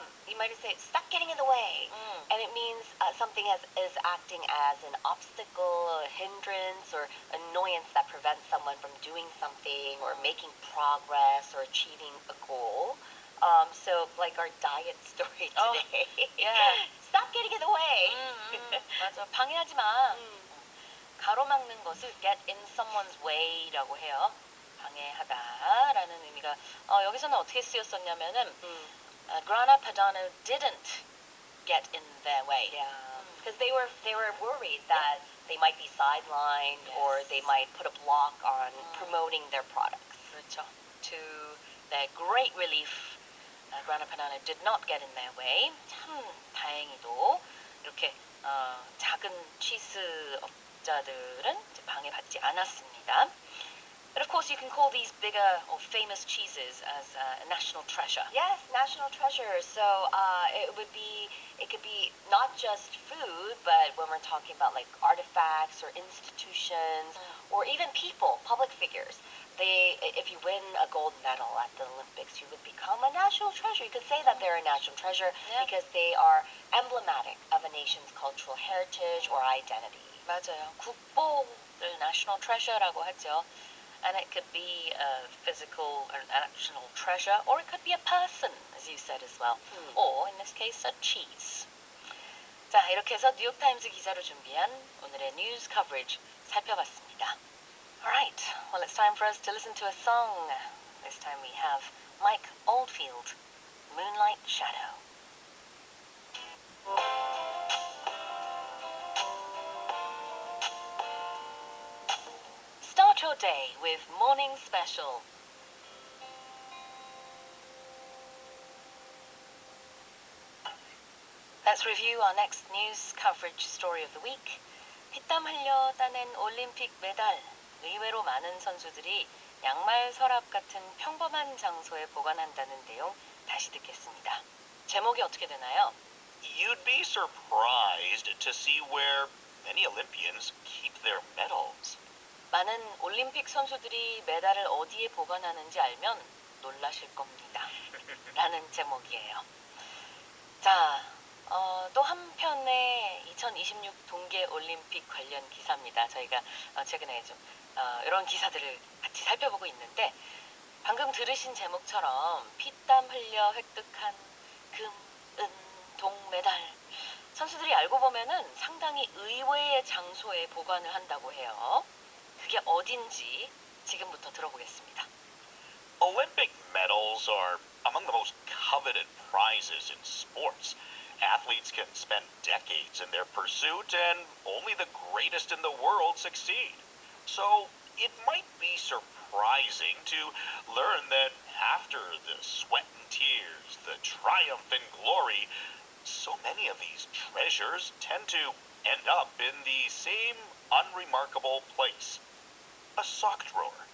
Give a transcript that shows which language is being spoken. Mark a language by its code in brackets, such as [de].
[en] You might say, stop getting in the way. And it means something is acting as an obstacle, a hindrance, or annoyance that prevents someone from doing something or making progress or achieving a goal. So, like our diet story today. yeah. Stop getting in the way. [ko] 맞아. 방해하지 마. 가로막는 것을 [en] get in someone's way [ko] 라고 해요. 방해하다라는 의미가 여기서는 어떻게 쓰였었냐면은 [en] Grana Padano didn't get in their way. Yeah, because they were worried that they might be sidelined or they might put a block on promoting their products. [ko] 그렇죠. [en] To their great relief, Grana Padano did not get in their way. [ko] 참 다행히도 이렇게 작은 치즈 업자들은 방해받지 않았습니다. [en] But of course, you can call these bigger or famous cheeses as a national treasure. Yes, national treasure. So it could be not just food, but when we're talking about like artifacts or institutions or even people, public figures. If you win a gold medal at the Olympics, you would become a national treasure. You could say that they're a national treasure because they are emblematic of a nation's cultural heritage or identity. [ko] 맞아요. 국보를 [en] national treasure [ko] 라고 하죠. [en] And it could be a physical or national treasure, or it could be a person, as you said as well. Or, in this case, a cheese. [ko] 자, 이렇게 해서 뉴욕타임즈 기자로 준비한 오늘의 [en] news coverage [ko] 살펴봤습니다. [en] Alright, well, it's time for us to listen to a song. This time we have Mike Oldfield, Moonlight Shadow. Start your day with Morning Special. Let's review our next news coverage story of the week. [ko] 피땀 흘려 따낸 올림픽 메달. 의외로 많은 선수들이 양말 서랍 같은 평범한 장소에 보관한다는 내용 다시 듣겠습니다. 제목이 어떻게 되나요? [en] You'd be surprised to see where many Olympians keep their medals. [ko] 많은 올림픽 선수들이 메달을 어디에 보관하는지 알면 놀라실 겁니다. 라는 제목이에요. 자, 또 한편의 2026 동계올림픽 관련 기사입니다. 저희가 최근에 좀 이런 기사들을 같이 살펴보고 있는데 방금 들으신 제목처럼 피땀 흘려 획득한 금, 은, 동 메달 선수들이 알고 보면은 상당히 의외의 장소에 보관을 한다고 해요. 그게 어딘지 지금부터 들어보겠습니다. [en] Olympic medals are among the most coveted prizes in sports. Athletes can spend decades in their pursuit, and only the greatest in the world succeed. So it might be surprising to learn that after the sweat and tears, the triumph and glory, so many of these treasures tend to end up in the same unremarkable place, a sock drawer.